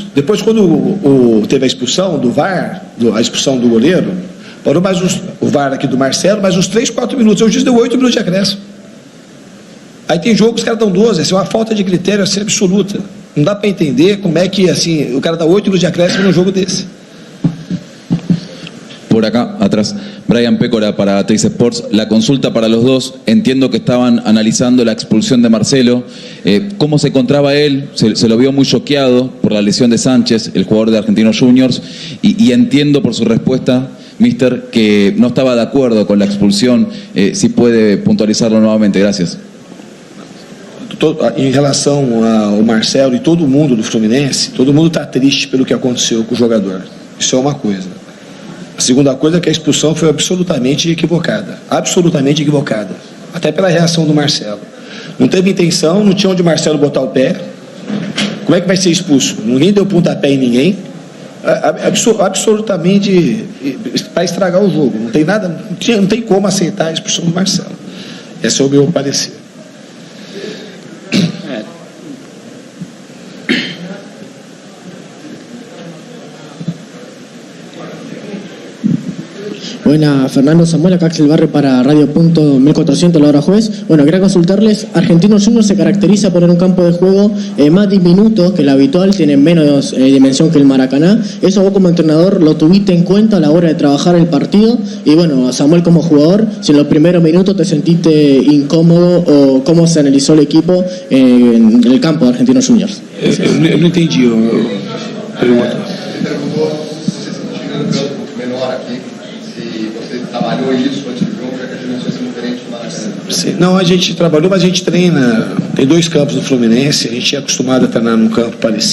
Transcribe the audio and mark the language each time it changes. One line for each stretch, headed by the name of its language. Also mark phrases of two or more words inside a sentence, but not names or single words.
Portuguese: Depois, quando teve a expulsão do VAR, a expulsão do goleiro, parou mais o VAR aqui do Marcelo, mais uns 3, 4 minutos. O juiz deu 8 minutos de acréscimo. Aí tem jogo que os caras dão 12. Essa é uma falta de critério assim, absoluta. Não dá para entender como é que assim, o cara dá 8 minutos de acréscimo num jogo desse.
Spanish: Por acá, atrás, Brian Pécora para Teis Sports. La consulta para los dos. Entiendo que estaban analizando la expulsión de Marcelo. ¿Cómo se encontraba él? Se lo vio muy choqueado por la lesión de Sánchez, el jugador de Argentinos Juniors. Y entiendo por su respuesta, Mister, que no estaba de acuerdo con la expulsión. Si puede puntualizarlo nuevamente. Gracias.
Portuguese: Em relação ao Marcelo e todo mundo do Fluminense, todo mundo está triste pelo que aconteceu com o jogador. Isso é uma coisa. A segunda coisa é que a expulsão foi absolutamente equivocada. Absolutamente equivocada. Até pela reação do Marcelo. Não teve intenção, não tinha onde o Marcelo botar o pé. Como é que vai ser expulso? Ninguém deu pontapé em ninguém. Absolutamente para estragar o jogo. Não tem nada, não tem como aceitar a expulsão do Marcelo. Esse é o meu parecer.
Spanish: Buena, Fernando Samuel, acá Axel Barre para Radio Punto 1400, la hora jueves. Bueno, quería consultarles, Argentinos Juniors se caracteriza por tener un campo de juego más diminuto que el habitual, tiene menos dimensión que el Maracaná. ¿Eso vos como entrenador lo tuviste en cuenta a la hora de trabajar el partido? Y bueno, Samuel como jugador, si en los primeros minutos te sentiste incómodo o cómo se analizó el equipo en el campo de Argentinos Juniors.
Portuguese: Eu não entendi a pergunta. Menor aqui, se você trabalhou isso antes do jogo, já que as dimensões são diferentes lá Sim, não, a gente trabalhou, mas a gente treina. Tem 2 campos no Fluminense, a gente é acostumado a treinar num campo parecido.